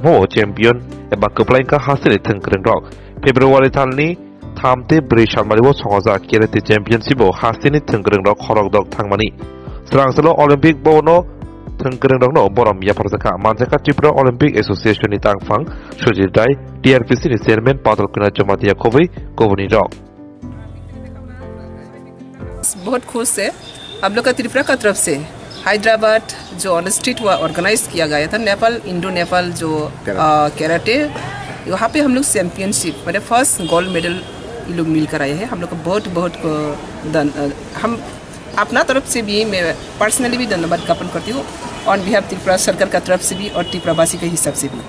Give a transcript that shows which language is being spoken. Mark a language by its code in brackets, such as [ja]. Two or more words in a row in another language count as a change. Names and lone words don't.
[trp] mo champion eba keplainka hasani thengkreng rok February thalni thamte 4 salmaribo Songjak Karate Championship hasani thengkreng rok khorok dok thangmani Srangsalo Olympic bono thengkereng rokno borom ya parjaka manjaka Tripura Olympic Association ni tangfang Sujit Rai TRPC ni chairman Padol Kuna Jamatia Khobei Koboni rok [hi] बहुत खुश है हम लोग का त्रिपुरा का तरफ से हैदराबाद जो [en] on street [hi] हुआ ऑर्गेनाइज किया गया था नेपाल इंडो नेपाल जो कैराटे वहाँ पे हम लोग चैंपियनशिप मतलब [en] first gold medal [hi] ये लोग मिलकर आए हैं हम लोग को बहुत हम अपना तरफ से भी मैं पर्सनली भी धन्यवाद ज्ञापन करती हूँ [en] on behalf [hi] त्रिपुरा सरकार का तरफ से भी और त्रिपुरावासी के हिसाब से भी।